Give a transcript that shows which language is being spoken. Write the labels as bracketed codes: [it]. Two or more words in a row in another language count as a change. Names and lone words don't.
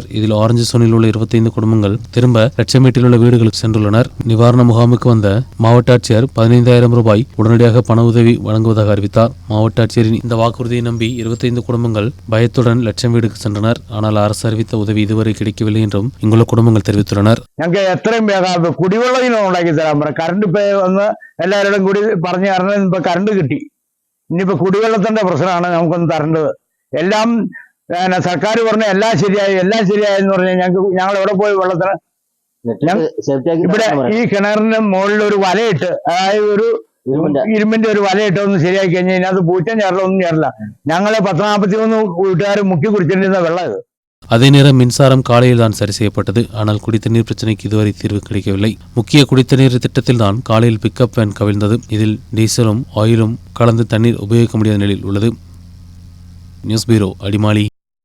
[ta] இதில் ஆரஞ்சு சோனில் உள்ள 25 குடும்பங்கள் திரும்ப லட்சமேட்டில் உள்ள வீடுகளுக்கு சென்றுள்ளனர். நிவாரண முகாமுக்கு வந்த மாவட்ட ஆட்சியர் 15,000 ரூபாய் உடனடியாக பண உதவி வழங்குவதாக அறிவித்தார். மாவட்ட ஆட்சியரின் இந்த வாக்குறுதியை நம்பி 25 குடும்பங்கள் பயத்துடன் லட்சம் வீடுக்கு சென்றனர். ஆனால் அரசு அறிவித்த உதவி இதுவரை கிடைக்கவில்லை என்றும் இங்குள்ள குடும்பங்கள் தெரிவித்துள்ளனர். [ml] എല്ലാവരോടും കൂടി പറഞ്ഞു തരണം. ഇപ്പൊ കറണ്ട് കിട്ടി, ഇനിയിപ്പോ കുടിവെള്ളത്തിന്റെ പ്രശ്നമാണ് നമുക്കൊന്ന് തരേണ്ടത്. എല്ലാം സർക്കാർ പറഞ്ഞ എല്ലാം ശരിയായെന്ന് പറഞ്ഞാൽ ഞങ്ങൾ എവിടെ പോയി വെള്ളത്തിന്? ഇവിടെ ഈ കിണറിന് മുകളിൽ ഒരു വലയിട്ട്, അതായത് ഒരു ഇരുമ്പിന്റെ ഒരു വലയിട്ട് ഒന്ന് ശരിയാക്കി കഴിഞ്ഞാൽ ഇതിനകത്ത് പൂച്ചം ചേരല ഒന്നും ചേരില്ല. ഞങ്ങളെ 10-43 വീട്ടുകാർ മുക്കി കുടിച്ചിരുന്ന വെള്ളം ഇത്. [ta] அதே நேரம் மின்சாரம் காலையில் தான் சரி செய்யப்பட்டது. ஆனால் குடித்தண்ணீர் பிரச்சினைக்கு இதுவரை தீர்வு கிடைக்கவில்லை. முக்கிய குடித்தண்ணீர் திட்டத்தில் தான் காலையில் பிக்கப் வேன் கவிழ்ந்தது. இதில் டீசலும் ஆயிலும் கலந்து தண்ணீர் உபயோகிக்க முடியாத நிலையில் உள்ளது. நியூஸ் பியூரோ, அடிமாலி.